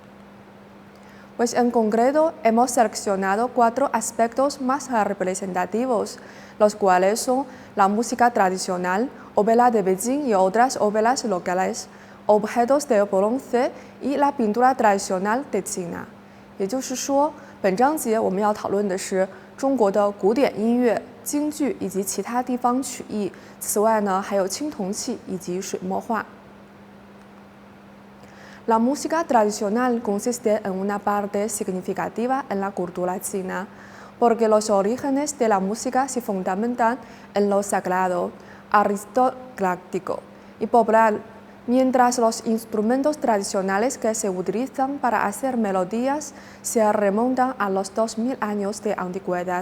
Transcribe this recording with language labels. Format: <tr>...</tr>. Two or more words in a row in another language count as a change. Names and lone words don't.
<es>Pues en concreto hemos seleccionado 4 aspectos más representativos, los cuales son la música tradicional, ópera de Beijing y otras óperas locales, objetos de bronce y la pintura tradicional de China.</es> <zh>也就是说，本章节我们要讨论的是中国的古典音乐、京剧以及其他地方曲艺。此外呢，还有青铜器以及水墨画。</zh> <es>La música tradicional consiste en una parte significativa en la cultura china, porque los orígenes de la música se fundamentan en lo sagrado, aristocrático y popular, mientras los instrumentos tradicionales que se utilizan para hacer melodías se remontan a los 2000 años de antigüedad.</es>